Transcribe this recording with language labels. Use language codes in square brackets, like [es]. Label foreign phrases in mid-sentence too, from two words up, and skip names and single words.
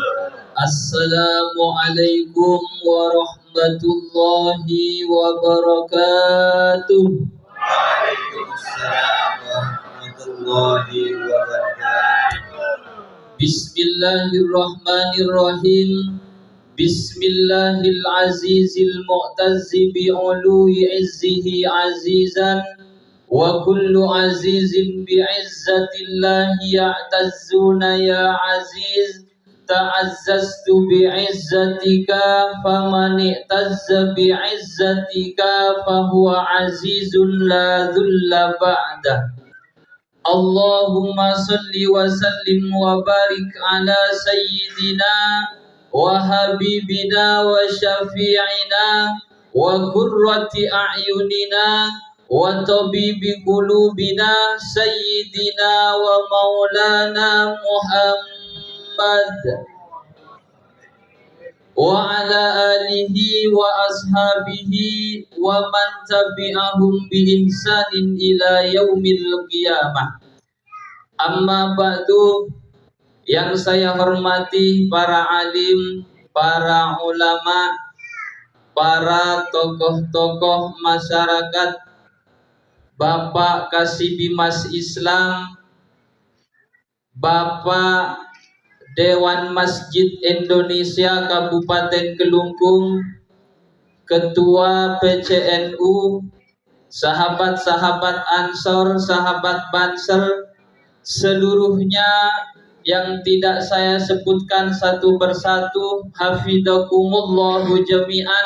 [ar] السلام عليكم ورحمة الله وبركاته. وعليكم السلام ورحمة الله وبركاته. بسم الله الرحمن الرحيم. بسم الله العزيز المعتز بعلو عزه عزيزا وكل عزيز بعزة الله يعتزون يا عزيز تعززت بعزتك فمن اعتز بعزتك فهو عزيز لا ذل بعده. اللهم صل وسلم وبارك على سيدنا وحبيبنا وشفيعنا وقرة أعيننا وطبيب قلوبنا سيدنا ومولانا محمد وعلى آله وأصحابه ومن تبعهم بإحسان إلى يوم القيامة. أما بعد. [id] Yang saya hormati para alim, para ulama, para tokoh-tokoh masyarakat, Bapak Kasibimas Islam, Bapak Dewan Masjid Indonesia Kabupaten Kelungkung, Ketua PCNU, sahabat-sahabat Ansor, sahabat Banser, seluruhnya yang tidak saya sebutkan satu persatu, [ar] حفظكم الله جميعا.